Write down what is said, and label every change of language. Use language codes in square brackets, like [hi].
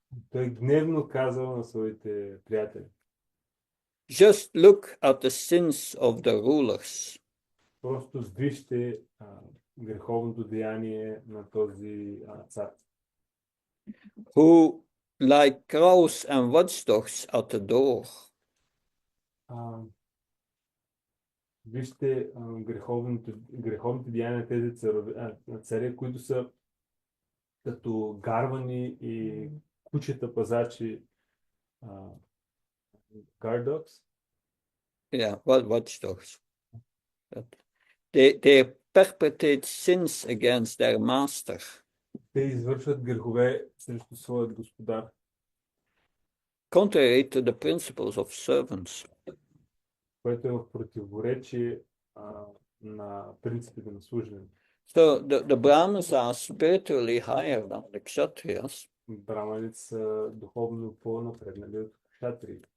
[bg] Той гневно казал на своите приятели. [en] just look at the sins of the rulers. [bg] Просто вижте греховното деяние на този цар. [en] Who, like crows and watchdogs at the door. [bg] Вижте греховните деяния на тези царе, които са като гарвани и кучета пазачи. [en] Guard dogs? Yeah, watchdogs. They perpetrate sins against their master. [bg] Те извършват грехове срещу своят господар. [en] Contrary to the principles of servants. [bg] Което е в противоречие на принципите на служене. [en] So the Brahmins are spiritually higher than the Kshatriyas. [bg] Браманите са духовно по-напреднали от кшатриите.